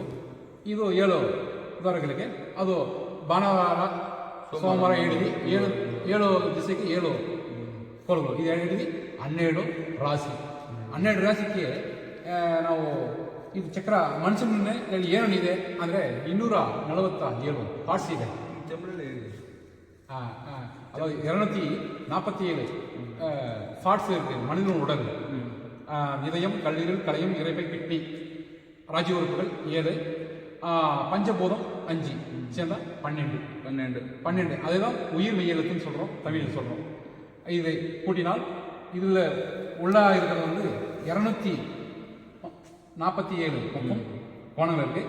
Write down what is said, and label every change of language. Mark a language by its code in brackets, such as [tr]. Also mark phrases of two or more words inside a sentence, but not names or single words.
[kn] ಇದು 7 ದ್ವಾರಗಳಿಗೆ ಅದು ಭಾನುವಾರ ಸೋಮವಾರ ಹಿಡಿದು 7 ದಿವಸಕ್ಕೆ 7 ಕೋಲುಗಳು. ಇದು ಹಿಡಿದು 12 ರಾಶಿ. 12 ರಾಶಿಗೆ ನಾವು ಇದು ಚಕ್ರ ಮನುಷ್ಯನಲ್ಲಿ ಏನಿದೆ ಅಂದರೆ 247 ಪಾರ್ಟ್ಸ್ ಇದೆ. [ta] ಅದು 247 ஃபாட்ஸ் இருக்குது மனிதன் உடல். இதயம், கல்லீரல், களையம், இரைப்பை, கிட்னி, ராஜ்ய உறுப்புகள் 7, பஞ்சபூதம் 5 சேர்ந்தா 12. அதுதான் உயிர் மெய்யெழுத்துன்னு சொல்கிறோம், தமிழில் சொல்கிறோம். இதை கூட்டினால் இதில் உள்ள இருக்கிறது வந்து 247 பக்கம் கோணங்கள் இருக்குது.